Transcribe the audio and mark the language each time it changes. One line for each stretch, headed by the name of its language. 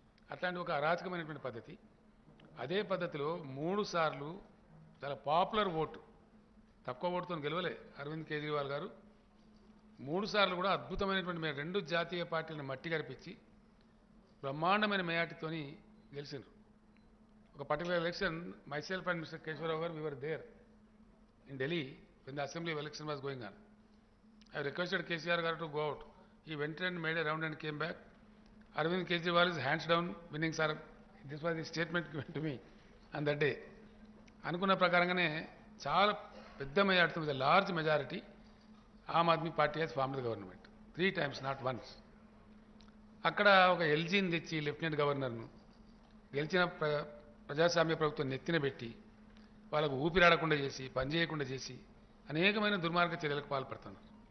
Telugu: అట్లాంటి ఒక అరాచకమైనటువంటి పద్ధతి. అదే పద్ధతిలో 3 సార్లు చాలా పాపులర్ ఓటు, తక్కువ ఓటుతో గెలవలే అరవింద్ కేజ్రీవాల్ గారు. 3 సార్లు కూడా అద్భుతమైనటువంటి 2 జాతీయ పార్టీలను మట్టి కరిపించి బ్రహ్మాండమైన మెజార్టీతోని గెలిచారు. ఒక particular election,
English: myself and Mr. Keshwarav garu, we were there in Delhi when the assembly of election was going on. I requested KCR garu to go out. He went and made a round and came back. Arvind Kejriwal is hands down winning, sir. This was the statement given to me on that day.
Telugu: అనుకున్న ప్రకారంగానే చాలా పెద్ద majority,
English: With large majority, Aam Aadmi Party has formed the government 3 times, not once.
Telugu: అక్కడ ఒక ఎల్జీని తెచ్చి lieutenant గవర్నర్ను గెలిచిన ప్రజాస్వామ్య ప్రభుత్వం నెత్తిన పెట్టి వాళ్ళకు ఊపిరాడకుండా చేసి, పనిచేయకుండా చేసి అనేకమైన దుర్మార్గ చర్యలకు పాల్పడుతున్నారు.